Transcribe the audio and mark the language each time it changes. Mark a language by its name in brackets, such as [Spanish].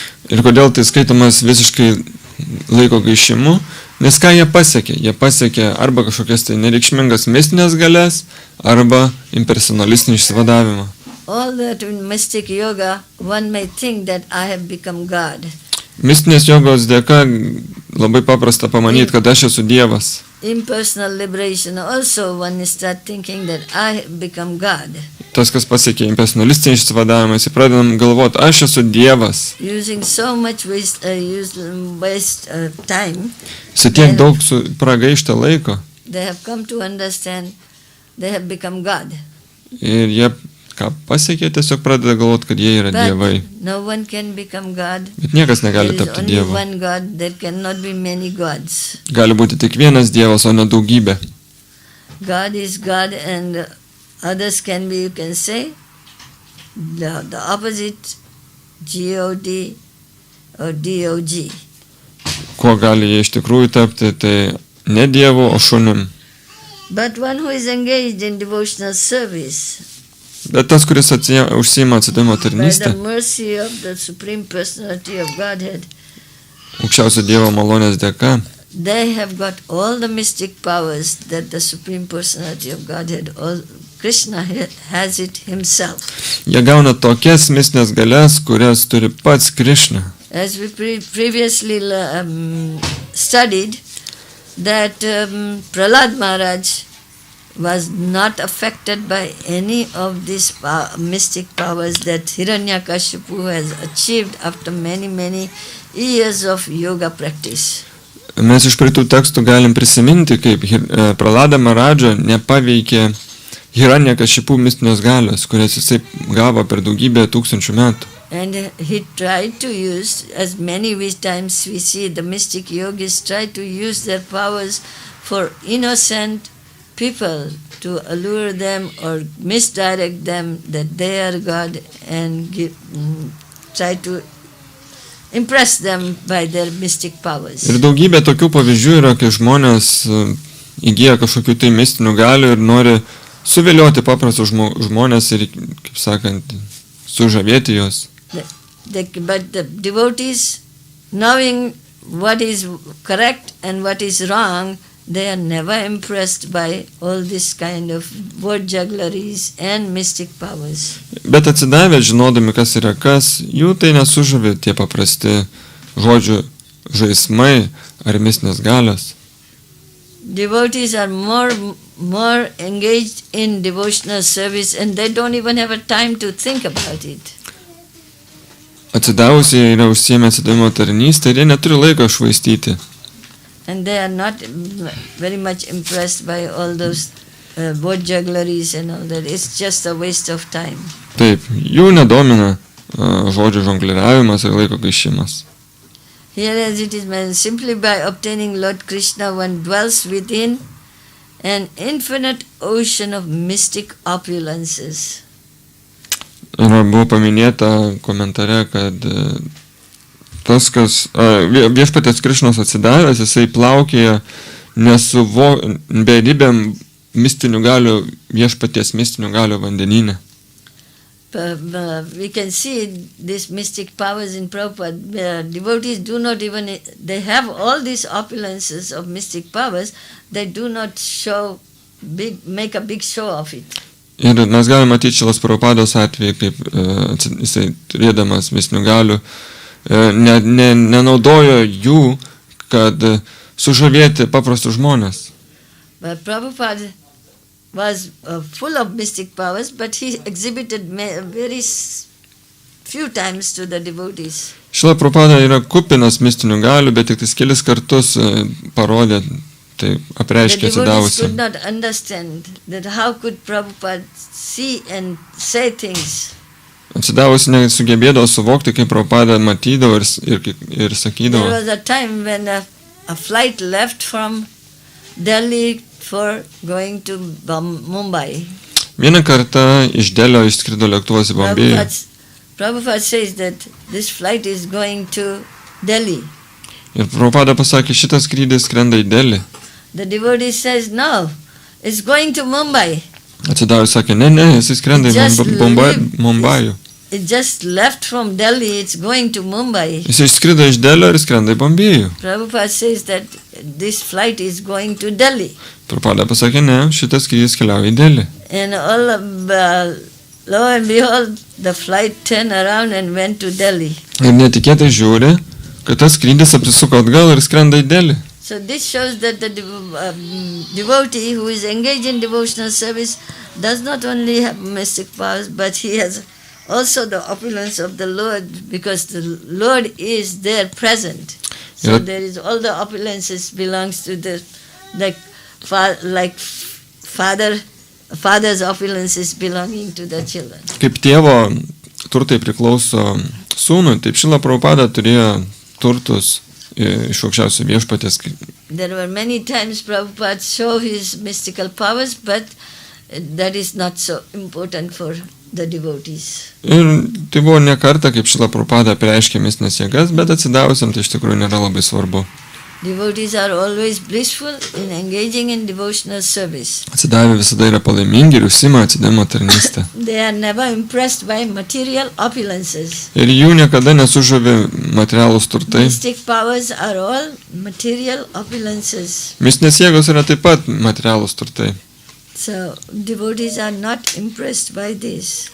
[Lithuanian] Ir kodėl tai skaitomas visiškai laiko gaišimu? Nes ką jie pasiekė? Jie pasiekė arba kažkokias tai nereikšmingas mistinės galės, arba impersonalistinį išsivadavimą. [English] All that in mystic yoga, one may think that I have become God. [Lithuanian] Mistinės jogos dėka labai paprasta pamanyti, kad aš esu Dievas. [English] Impersonal liberation also one start thinking that I have become God. [Lithuanian] Tas, kas pasiekė impersonalistinį išsivadavimą, jis pradedam galvoti, aš esu Dievas. [English] Using so much waste time. [Lithuanian] Su tiek daug pragaišta laiko. [English] They have come to understand they have become God. [Lithuanian] Ir jie, ką pasiekė, tiesiog pradeda galvoti, kad jie yra dievai. [English] But no one can become God. [Lithuanian] Bet niekas negali [English] There is [Lithuanian] tapti [English] only [Lithuanian] dievu. [English] one God. There cannot be many gods. [Lithuanian] Gali būti tik vienas dievas, o ne daugybė. [English] God is God, and others can be, you can say, the opposite, G-O-D or D-O-G. [Lithuanian] Kuo gali jie iš tikrųjų tapti, tai ne dievu, o šunim. [English] But one who is engaged in devotional service, [Lithuanian] Bet tas, kuris užsiima atsidavimo [English] by the [Lithuanian] tarnystę, [English] mercy of the Supreme Personality of Godhead, [Lithuanian] aukščiausio Dievo malonės dėka, [English] they have got all the mystic powers that the Supreme Personality of Godhead, all Krishna has it himself. [Lithuanian] jie gauna tokias mistinės galias, kurias turi pats Krišna. [English] As we previously studied, that Prahlad Maharaj was not affected by any of these mystic powers that Hiranyakashipu has achieved after many, many years of yoga practice. [Lithuanian] Mes iš praeitų tekstų galim prisiminti, kaip Prahlada Maharadža nepaveikė Hiranyakashipu mistinės galios, kurias jisai gavo per daugybę tūkstančių metų. [English] And he tried to use, as many times we see the mystic yogis try to use their powers for innocent people to allure them or misdirect them that they are God and try to impress them by their mystic powers. [Lithuanian] Ir daugybė tokių pavyzdžių yra, kai žmonės įgyja kažkokių tai mistinių galių ir nori suvilioti paprastus žmonės ir, kaip sakant, sužavėti juos. [English] But the devotees, knowing what is correct and what is wrong, they are never impressed by all this kind of word juggleries and mystic powers. [Lithuanian] Bet atsidavę, žinodami, kas yra kas, jų tai nesužavi tie paprasti žodžių žaismai ar mistinės galios. [English] Devotees are more engaged in devotional service, and they don't even have a time to think about it. [Lithuanian] Atsidavusiai yra užsiėmę atsidavimo tarnystę ir jie neturi laiko švaistyti. [English] And they are not very much impressed by all those word juggleries and all that. It's just a waste of time. [Lithuanian] Taip, jų nedomina žodžių žongliravimas ir laiko gaišimas. [English] Here as it is mentioned, simply by obtaining Lord Krishna one dwells within an infinite ocean of mystic opulences. [Lithuanian] Ir buvo paminėta komentare, kad tas, kas viešpatės Krišnos atsidavęs, jisai plaukėja beribėm mistinių galių, viešpaties mistinių galių vandenyne. [English] We can see these mystic powers in Prabhupada. Devotees do not even, they have all these opulences of mystic powers, they do not make a big show of it. [Lithuanian] Ir mes galime matyti Šilos Prabhupados atveju, kaip jisai turėdamas mistinių galių, nenaudojo jų, kad sužavėti paprastus žmonės. [English] But Prabhupada was full of mystic powers, but he exhibited very few times to the devotees. [Lithuanian] Šila Prabhupada yra kupinas mistinių galių, bet tik kelis kartus parodė, tai apreiškė [English] The devotees [Lithuanian] atsidavusiam. [English] could not understand that how could Prabhupada see and say things. [Lithuanian] Atsidavusi nesugebėdavo suvokti, kaip Prabhupada matydavo ir sakydavo. [English] There was a time when a flight left from Delhi for going to Mumbai. [Lithuanian] Vieną kartą iš Delio išskrido lėktuvas į Bombėjų. [English] Prabhupada says that this flight is going to Delhi. [Lithuanian] Ir Prabhupada pasakė, šitas skrydis skrenda į Delį. [English] The devotee says, no, it's going to Mumbai. [Lithuanian] Atsidavus sakė, ne, jisai skrenda į Mumbajų. [English] It just left from Delhi, it's going to Mumbai. [Lithuanian] Jisai išskrido iš Delio ir skrenda į Bombėjų. [English] Prabhupada says that this flight is going to Delhi. [Lithuanian] Prabhupada pasakė, ne, šitas skrydis keliauja į Delį. [English] And lo and behold, the flight turned around and went to Delhi. [Lithuanian] Ir netikėtai žiūri, kad tas skrydis apsisuko atgal ir skrenda į Delį. [English] So this shows that the devotee who is engaged in devotional service does not only have mystic powers, but he has also the opulence of the Lord, because the Lord is there present. So there is all the opulences belongs to the like father father's opulences belonging to the children. [Lithuanian] Kaip tėvo turtai priklauso sūnui, taip Šrila Prabhupada turėjo turtus iš aukščiausio viešpaties. [English] There were many times Prabhupada show his mystical powers, but that is not so important for the devotees. [Lithuanian] Ir tai buvo ne kartą, kaip Šrila Prabhupada apreiškė mistinės jėgas, bet atsidavusiam tai iš tikrųjų nėra labai svarbu. [English] Devotees are always blissful in engaging in devotional service. [Lithuanian] Atsidavę visada yra palaimingi ir užsima atsidavimo tarnystę. [English] They are never impressed by material opulences. [Lithuanian] Ir jų niekada nesužavi materialūs turtai. [English] Mystic powers are all material opulences. [Lithuanian] Mistinės jėgos yra taip pat materialūs turtai. [English] So devotees are not impressed by this.